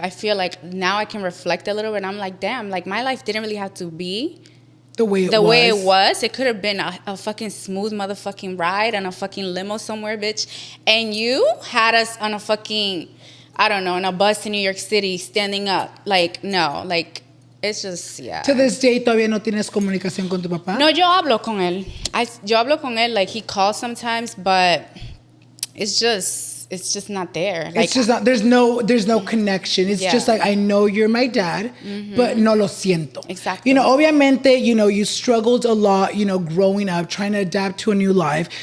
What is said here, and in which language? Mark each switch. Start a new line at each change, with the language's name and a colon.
English: I feel like now I can reflect a little bit. And I'm like, damn, like, my life didn't really have to be the way it was. It could have been a fucking smooth motherfucking ride on a fucking limo somewhere, bitch. And you had us on a fucking, I don't know, on a bus in New York City standing up. Like, no, like, it's just, To this day,
Spanish: ¿todavía no tienes comunicación con tu papá? No, yo hablo con él. Yo hablo con él,
English: like, he calls sometimes, but it's just not there. Like, it's just not, there's no connection. It's just like, I know you're my dad, but
Spanish: no lo siento.
English: Exactly. You know, obviamente, you know, you struggled a lot, you know, growing up, trying to adapt to a new life.